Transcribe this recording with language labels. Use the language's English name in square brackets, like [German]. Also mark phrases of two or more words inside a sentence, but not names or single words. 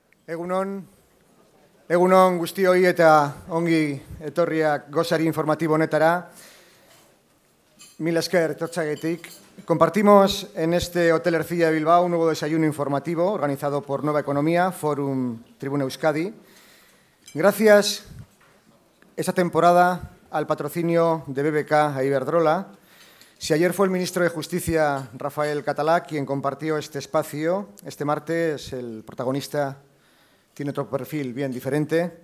[Basque] Egunon guztioi eta ongi etorriak gozari informatibo honetara. Mil esker etortzagetik. [Spanish] Compartimos en este Hotel Ercilla de Bilbao un nuevo desayuno informativo organizado por Nueva Economía, Fórum Tribuna Euskadi. Gracias esta temporada al patrocinio de BBK a Iberdrola. Si ayer fue el ministro de Justicia, Rafael Català, quien compartió este espacio, este martes el protagonista tiene otro perfil bien diferente.